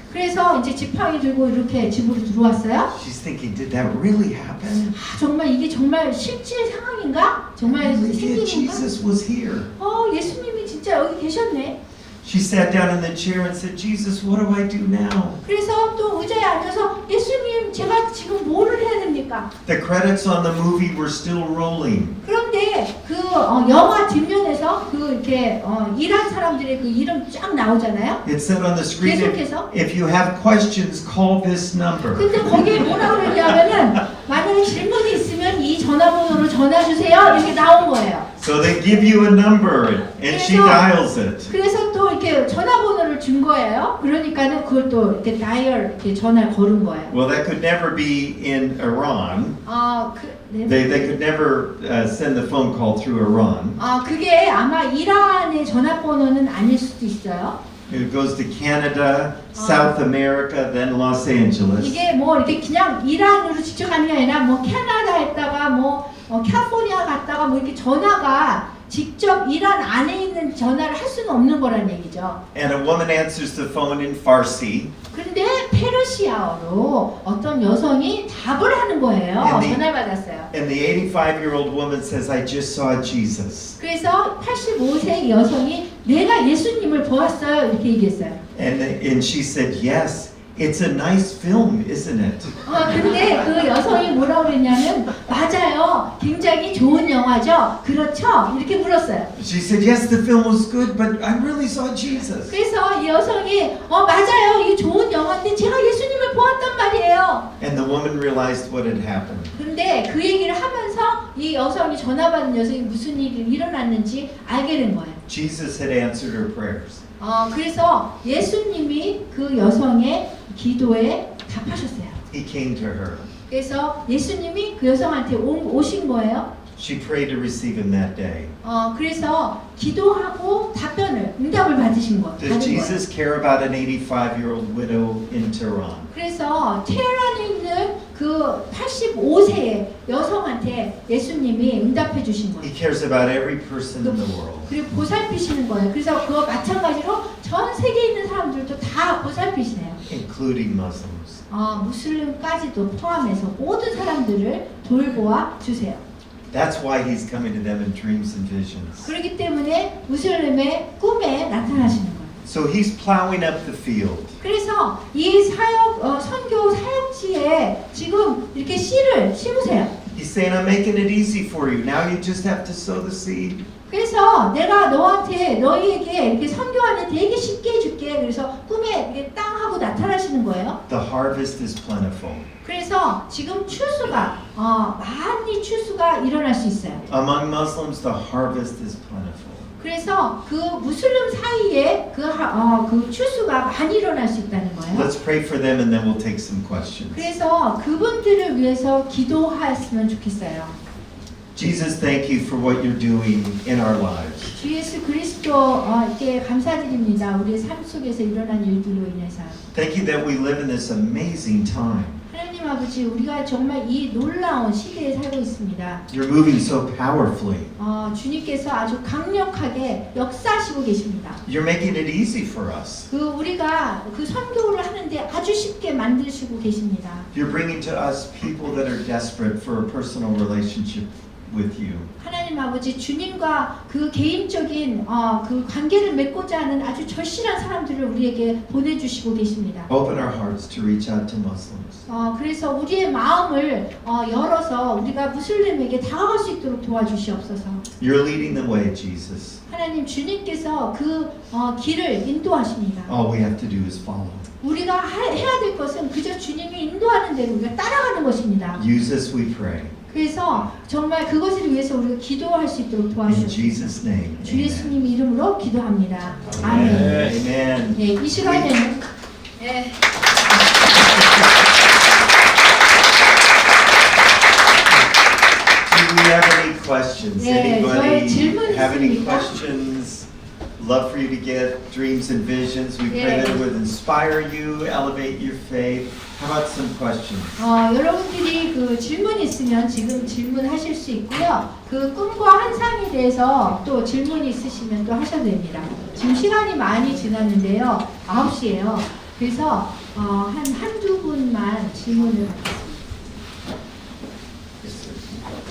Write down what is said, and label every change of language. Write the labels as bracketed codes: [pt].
[ko] 그래서 이제 지팡이 들고 이렇게 집으로 들어왔어요. [en] She's thinking, did that really happen? [ko] 정말 이게 정말 실제 상황인가? 정말 [en] Yeah, [ko] 생긴 건가? [en] Jesus was here. [ko] 예수님이 진짜 여기 계셨네. [en] She sat down in the chair and said, Jesus, what do I do now? [ko] 그래서 또 의자에 앉아서 예수님 제가 지금 뭐를 해야 됩니까? [en] The credits on the movie were still rolling. [ko] 그런데 그 영화 뒷면에서 그 이렇게 일한 사람들의 그 이름 쫙 나오잖아요. [en] It said on the screen, [ko] 계속해서. [en] if you have questions, call this number. [ko] 근데 거기에 뭐라 그러냐면은 만약에 질문이 있으면 이 전화번호로 전화 주세요 이렇게 나온 거예요. [en] So they give you a number and she dials it. [ko] 그래서 또 이렇게 전화번호를 준 거예요. 그러니까는 그걸 또 이렇게 다이얼 이렇게 전화를 걸은 거예요. [en] Well, that could never be in Iran. [ko] 네. [en] They could never send the phone call through Iran. [ko] 그게 아마 이란의 전화번호는 아닐 수도 있어요. [en] It goes to Canada, South America, then Los Angeles. [ko] 이게 뭐 이렇게 그냥 이란으로 직접 가는 게 아니라 뭐 캐나다에다가 뭐 캘리포니아 갔다가 뭐 이렇게 전화가 직접 이란 안에 있는 전화를 할 수는 없는 거란 얘기죠. [en] And a woman answers the phone in Farsi. [ko] 근데 페르시아어로 어떤 여성이 답을 하는 거예요. 전화를 받았어요. [en] And the 85-year-old woman says, I just saw Jesus. [ko] 그래서 85세 여성이 내가 예수님을 보았어요 이렇게 얘기했어요. [en] And she said, yes, It's a nice film, isn't it? [ko] 근데 그 여성이 뭐라고 그랬냐면 맞아요. 굉장히 좋은 영화죠. 그렇죠? 이렇게 물었어요. [en] She said, yes, the film was good, but I really saw Jesus. [ko] 그래서 이 여성이 맞아요. 이게 좋은 영화인데 제가 예수님을 보았단 말이에요. [en] And the woman realized what had happened. [ko] 근데 그 얘기를 하면서 이 여성이 전화 받은 여성이 무슨 일이 일어났는지 알게 된 거예요. [en] Jesus had answered her prayers. [ko] 그래서 예수님이 그 여성의 기도에 답하셨어요. [en] He came to her. [ko] 그래서 예수님이 그 여성한테 오신 거예요. [en] She prayed to receive him that day. [ko] 그래서 기도하고 응답을 받으신 거예요. [en] Does Jesus care about an 85-year-old widow in Tehran? [ko] 그래서 테헤란에 있는 그 85세의 여성한테 예수님이 응답해 주신 [en] He cares about every person in the world. [ko] 그리고 보살피시는 거예요. 그래서 그거 마찬가지로 전 세계에 있는 사람들도 다 보살피시네요. [en] Including Muslims. [ko] 무슬림까지도 포함해서 모든 사람들을 돌보아 주세요. [en] That's why he's coming to them in dreams and visions. [ko] 그렇기 때문에 무슬림의 꿈에 나타나시는 거예요. [en] So he's plowing up the field. [ko] 그래서 이 선교 사역지에 지금 이렇게 씨를 심으세요. [en] He's saying, I'm making it easy for you. Now you just have to sow the seed. [ko] 그래서 내가 너희에게 이렇게 선교하는 되게 쉽게 해줄게. 그래서 꿈에 이렇게 땅 하고 나타나시는 거예요. [en] The harvest is plentiful. [ko] 그래서 지금 추수가 많이 추수가 일어날 수 있어요. [en] Among Muslims, the harvest is plentiful. [ko] 그래서 그 무슬림 사이에 그 추수가 많이 일어날 수 있다는 거예요. [en] Let's pray for them and then we'll take some questions. [ko] 그래서 그분들을 위해서 기도하였으면 좋겠어요. [en] Jesus, thank you for what you're doing in our lives. [ko] 주 예수 그리스도께 감사드립니다. 우리의 삶 속에서 일어난 일들로 인해서. [en] Thank you that we live in this amazing time. [ko] 하나님 아버지, 우리가 정말 이 놀라운 시대에 살고 있습니다. [en] You're moving so powerfully. [ko] 주님께서 아주 강력하게 역사하시고 계십니다. [en] You're making it easy for us. [ko] 우리가 그 선교를 하는데 아주 쉽게 만드시고 계십니다. [en] You're bringing to us people that are desperate for a personal relationship with you. [ko] 하나님 아버지, 주님과 그 개인적인 그 관계를 맺고자 하는 아주 절실한 사람들을 우리에게 보내주시고 계십니다. [en] Open our hearts to reach out to Muslims. [ko] 그래서 우리의 마음을 열어서 우리가 무슬림에게 다가갈 수 있도록 도와주시옵소서. [en] You're leading the way, Jesus. [ko] 하나님, 주님께서 그 길을 인도하십니다. [en] All we have to do is follow. [ko] 우리가 해야 될 것은 그저 주님이 인도하는 대로 우리가 따라가는 것입니다. [en] Use us, we pray. [ko] 그래서 정말 그것을 위해서 우리가 기도할 수 있도록 [en] In [ko] 도와주시옵소서. [en] Jesus' name. [ko] 주 예수님 이름으로 기도합니다. [en] Amen. [ko] 아멘. [en] Amen. [ko] 네, 이 시간에는 네. [en] Do we have any questions? [ko] 네, 저희 질문 [en] Anybody have any [ko] 있습니까? [en] questions? Love for you to get dreams and visions. We pray Yeah. that it would inspire you, elevate your faith. How about some questions? [ko] 여러분들이 그 질문 있으면 지금 질문하실 수 있고요. 그 꿈과 환상에 대해서 또 질문 있으시면 또 하셔도 됩니다. 지금 시간이 많이 지났는데요. 9시예요. 그래서 한두 분만 질문을 받겠습니다.